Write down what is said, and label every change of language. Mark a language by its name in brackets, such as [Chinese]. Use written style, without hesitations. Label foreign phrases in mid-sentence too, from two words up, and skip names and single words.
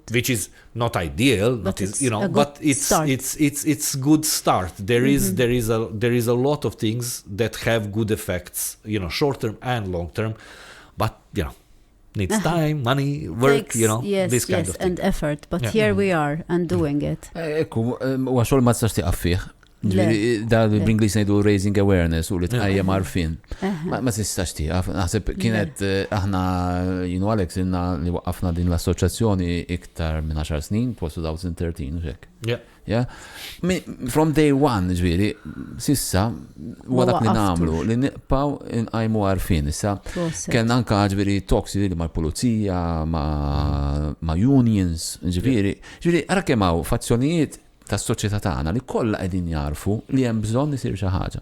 [English] Which is not ideal, but it's good start. There is a lot of things that have good effects, short term and long term, but needs time, money, work, this kind of thing. And effort. But here we are and doing it. [Maltese] Ekku, huwa xogħol ma tistax tieqaf fih. Da bl-Inglis ngħidu [English] raising awareness [Maltese] u li tqajjem għarfien. Ma tistax tieqaf. Naħseb kienet aħna Alex inna li waqqafna din l-assoċjazzjoni iktar minn 10 snin, [English] it was 2013 [Maltese] u hekk. [English] Yeah. From day one, [Maltese] ġviri, sissa, dak li namlu, li niqpaw inqajmu għarfien. Issa, kellna anka ġviri talks mal-pulizija, ma' unions, ġviri, ara kemm hawn fazzjonijiet tas-soċjetà tagħna li kollha qegħdin jarfu li hemm bżonn isir xi ħaġa.